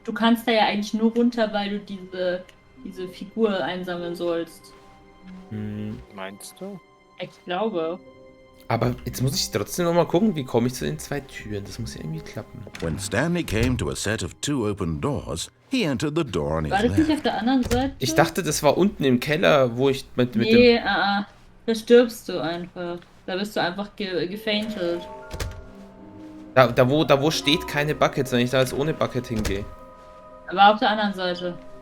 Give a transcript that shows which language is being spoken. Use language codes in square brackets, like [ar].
[de] du kannst da ja eigentlich nur runter, weil du diese Figur einsammeln sollst. Meinst du? Ich glaube. Aber jetzt muss ich trotzdem noch mal gucken, wie komme ich zu den 2 Türen. Das muss ja irgendwie klappen. [en] When Stanley came to a set of 2 open doors, he entered the door on his [de] War das nicht [en] left. [de] auf der anderen Seite? Ich dachte, das war unten im Keller, wo ich mit dem... Nee, da stirbst du einfach. Da bist du einfach gefaintet. Da wo steht keine Buckets, wenn ich da jetzt ohne Bucket hingehe. Aber auf der anderen Seite.